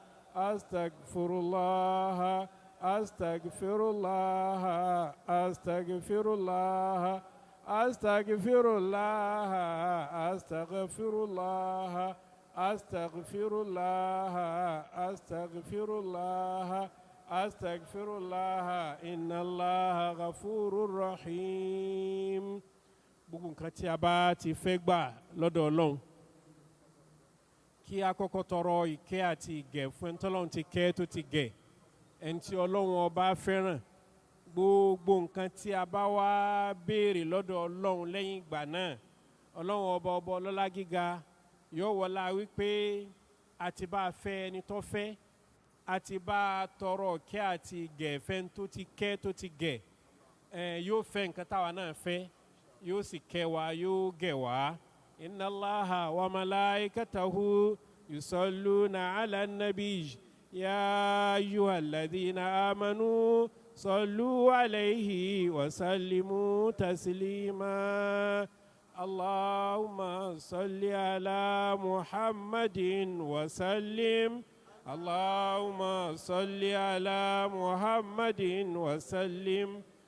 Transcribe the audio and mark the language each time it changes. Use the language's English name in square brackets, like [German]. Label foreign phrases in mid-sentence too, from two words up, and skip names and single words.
[Arabic] أستغفر الله أستغفر الله أستغفر الله أستغفر الله أستغفر الله أستغفر الله أستغفر الله أستغفر الله إن الله غفور رحيم. [Yoruba] Gbogbo nǹkan tí a bá ti fẹ́ gbà lọ́dọ̀ Ọlọ́run kí a kọ́kọ́ tọrọ ìkẹ́ àti ìgẹ̀ fún ẹni tọ́lọ́run ti kẹ́ tó ti gẹ̀ ẹni tí Ọlọ́run ọba fẹ́ràn. Gbogbo nǹkan tí a bá wá béèrè lọ́dọ̀ Ọlọ́run lẹ́yìn ìgbà náà Ọlọ́run ọba ọlọ́lá gíga yóò wọlá wípé a ti bá a fẹ́ ẹni tó fẹ́ a ti bá a tọrọ ìkẹ́ àti ìgẹ̀ fẹ́ tó ti kẹ́ tó ti gẹ̀ yóò fẹ́ nǹkan táwa náà fẹ́ yóò sì kẹ́ wa yóò gẹ̀ wá. [Arabic] إن الله وملائكته يصلون على النبي يا أيها الذين آمنوا صلوا عليه وسلموا تسليما. اللهم صل على محمد وسلم. اللهم صل على محمد وسلم.